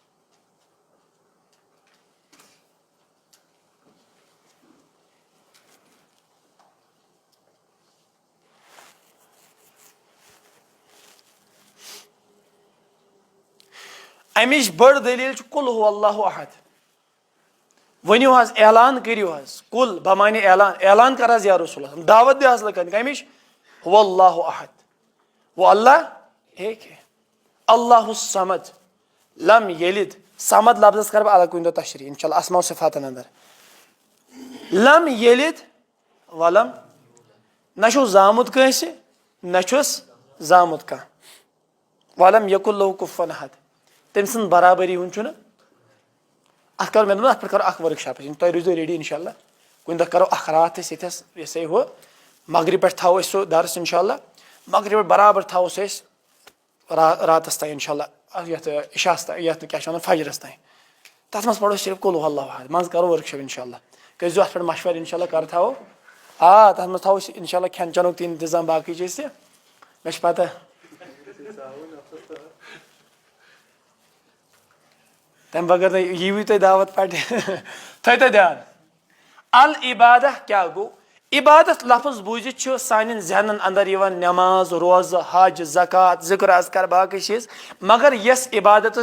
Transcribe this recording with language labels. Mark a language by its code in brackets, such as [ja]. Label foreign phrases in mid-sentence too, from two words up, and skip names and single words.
[ks] امِچ بٔڑ دٔلیٖل چھِ قُل [ar] ہُوَ اللہُ احد [ks] ؤنِو حظ اعلان کٔرِو حظ قُل بمعنی اعلان کر حظ [ar] یا رسول اللہ [ks] دعوت دِ حظ لُکن کمِچ [ar] ہُوَ اللہُ احد [ur] وہ اللہ ایک ہے [ar] اللہ الصمد لم یلد [ks] صمد لفظس کرٕ بہٕ الگ کُنہِ دۄہ تشریح [ar] انشاء اللہ [ks] اسماء و صفاتن اندر [ar] لم یلد ولم [ks] نہ چھُ زامُت کٲنٛسہِ نہ چھُس زامُت کانٛہہ [ar] ولم یکن لہُ کُفوًا احد [ks] تٔمۍ سٕنٛز برابری ہُنٛد چھُنہٕ اتھ کرو مےٚ دوٚپ اتھ پٮ۪ٹھ کرو اکھ ورک شاپ تُہۍ روٗزِو ریڈی [ar] انشاء اللہ [ks] کُنہِ دۄہ کرو اکھ راتھ أسۍ ییٚتھس یہِ سا ہُہ مغرب پٮ۪ٹھ تھاوو أسۍ سُہ درس [ar] انشاء اللہ [ks] مغرب پٮ۪ٹھ برابر تھاوو سُہ أسۍ راتس تانۍ [ar] انشاء اللہ [ks] یتھ عشاہس تانۍ یتھ کیٛاہ چھِ ونان فجرس تانۍ تتھ منٛز پرو أسۍ صرف [ar] قُل ہُوَ اللہُ احد [ks] منٛزٕ کرو ورک شاپ [ar] انشاء اللہ [ks] کٔرۍزیٚو اتھ پٮ۪ٹھ مشور [ar] انشاء اللہ [ks] کر تھاوو تتھ منٛز تھاوو أسۍ [ar] انشاء اللہ [ks] کھٮ۪ن چٮ۪نُک تہِ انتظام باقٕے چیٖز تہِ مےٚ چھِ پتہ تمہِ بغٲر نہٕ ییٖوٕے تۄہہِ دعوت پٹہِ تھٲیتو دھیان العبادہ کیٛاہ گوٚو عبادت لفظ بوٗزِتھ چھُ سانٮ۪ن ذہنن انٛدر یِوان نٮ۪ماز روزٕ حج زکات ذکر اذکار باقٕے چیٖز مگر یۄس عبادتٕچ